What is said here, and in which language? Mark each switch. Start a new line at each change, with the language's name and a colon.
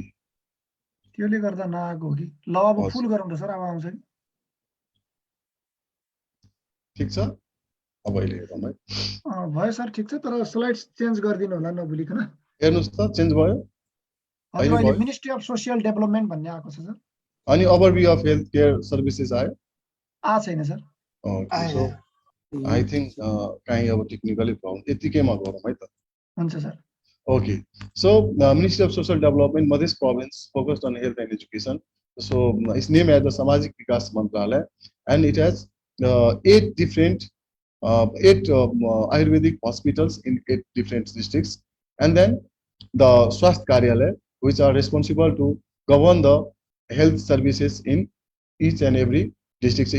Nepali: त्यसले गर्दा नआएको हो कि ल अब फुल गरौँ त सर अब आउँछ नि ठिक छ अब अहिले हेरौँ है भयो सर ठिक छ तर स्लाइड चेन्ज गरिदिनु होला नभुलिकन हेर्नुस् त चेन्ज भयो हजुर अहिले मिनिस्ट्री अफ सोशल डेभलपमेन्ट भन्ने आएको छ सर अनि overview of health care services आयो छैन sir
English: okay so I think
Nepali: कहीं अब टेक्निकली प्रब्लम यतिकैमा गरौँ है त हुन्छ sir
English: okay so Ministry of Social Development Madhesh province focused on health and education, so it's named as the Samajik Vikas Mantralaya, and it has 8 different Ayurvedic hospitals in 8 different districts, and then the Swasth Karyalaya, which are responsible to govern the health services in each and every district.